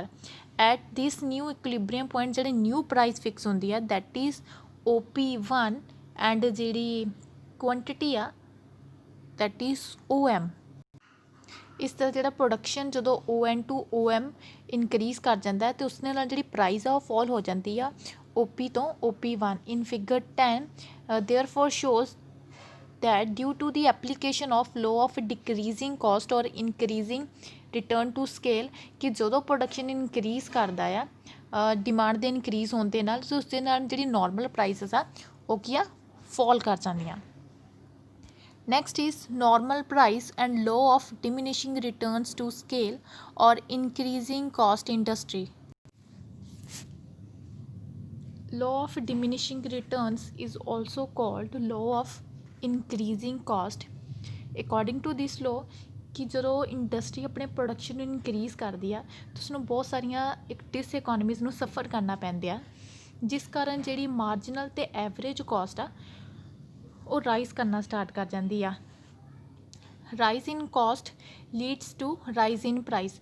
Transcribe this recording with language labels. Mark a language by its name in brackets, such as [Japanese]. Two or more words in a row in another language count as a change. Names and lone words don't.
[English] At this new equilibrium point ਜਿਹੜੇ new price fix [Punjabi] ਹੁੰਦੀ ਆ [English] that is OP1 and ਜਿਹੜੀ quantity ਆ that is OM। [Punjabi] ਇਸ ਦਾ ਜਿਹੜਾ ਪ੍ਰੋਡਕਸ਼ਨ ਜਦੋਂ ON to OM ਇਨਕਰੀਜ਼ ਕਰ ਜਾਂਦਾ ਹੈ ਅਤੇ ਉਸ ਦੇ ਨਾਲ ਜਿਹੜੀ ਪ੍ਰਾਈਸ ਆ ਉਹ ਫੋਲ ਹੋ ਜਾਂਦੀ ਆ OP ਤੋਂ OP1 [English] in figure 10 therefore shows that due to the application of law of decreasing cost or increasing return to scale [Punjabi] ਕਿ ਜਦੋਂ [English] production increase [Punjabi] ਕਰਦਾ ਆ ਡਿਮਾਂਡ ਦੇ ਇਨਕਰੀਜ਼ ਹੋਣ ਦੇ ਨਾਲ ਉਸ ਦੇ ਨਾਲ ਜਿਹੜੀ [English] normal prices [Punjabi] ਆ ਉਹ ਕੀ ਆ ਫੋਲ ਕਰ ਜਾਂਦੀਆਂ। [English] Next is normal price and law of diminishing returns to scale or increasing cost industry. Law of diminishing returns is also called law of increasing cost. According to this law [Punjabi] ਕਿ ਜਦੋਂ ਇੰਡਸਟਰੀ ਆਪਣੇ ਪ੍ਰੋਡਕਸ਼ਨ ਨੂੰ ਇਨਕਰੀਜ਼ ਕਰਦੀ ਆ ਤਾਂ ਉਸਨੂੰ ਬਹੁਤ ਸਾਰੀਆਂ ਡਿਸਇਕੋਨਮੀਜ਼ ਨੂੰ ਸਫਰ ਕਰਨਾ ਪੈਂਦੇ ਆ ਜਿਸ ਕਾਰਨ ਜਿਹੜੀ ਮਾਰਜਨਲ ਅਤੇ [English] average cost [Punjabi] ਆ ਉਹ ਰਾਈਜ਼ ਕਰਨਾ ਸਟਾਰਟ ਕਰ ਜਾਂਦੀ ਆ। [English] Rise in cost leads to rise in price.